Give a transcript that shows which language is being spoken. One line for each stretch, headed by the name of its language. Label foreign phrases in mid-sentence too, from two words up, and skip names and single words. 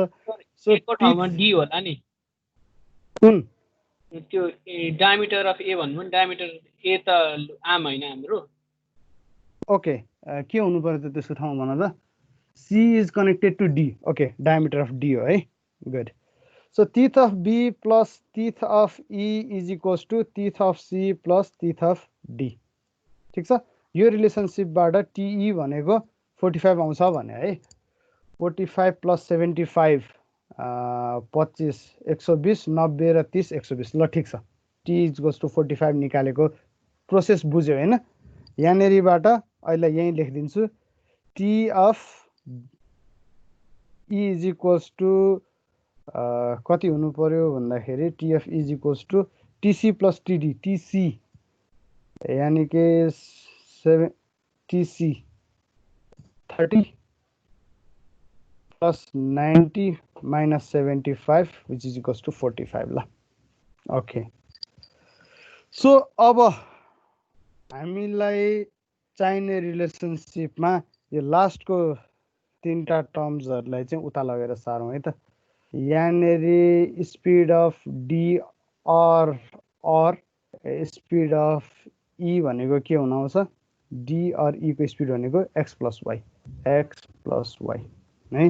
Nepali: सो a को ठाउँमा d होला नि, कुन त्यो
English: diameter of a
Nepali: भन्नु नि,
English: diameter a
Nepali: त आर्म हैन हाम्रो। ओके, के हुनु पर्यो त त्यसको ठाउँमा भन त,
English: c is connected to d.
Nepali: ओके,
English: diameter of d
Nepali: हो है, गुड।
English: So teeth of b plus teeth of e = teeth of c plus teeth of d।
Nepali: ठिक छ, यो रिलेसनसिपबाट टीई भनेको 45 आउँछ भने है। 45 + 75 25 120, 90 र 30 120। ल ठिक छ, t = 45 निकालेको प्रोसेस बुझ्यो हैन। यहाँनेरिबाट अहिले यहीँ लेखिदिन्छु,
English: t of e
Nepali: = कति हुनु पर्यो भन्दाखेरि
English: t of e
Nepali: = tc + td। tc यानी कि tc 30 + 90 - 75 विच = 45 ल।
English: okay, so
Nepali: अब हामीलाई चाहिने रिलेसनसिपमा यो लास्टको तीनटा टर्म्सहरूलाई चाहिँ उता लगेर सारौँ है त। यहाँनेरि
English: speed of D
Nepali: और
English: speed of E
Nepali: भनेको के हुन आउँछ, डी और ई को स्पिड भनेको x + y है।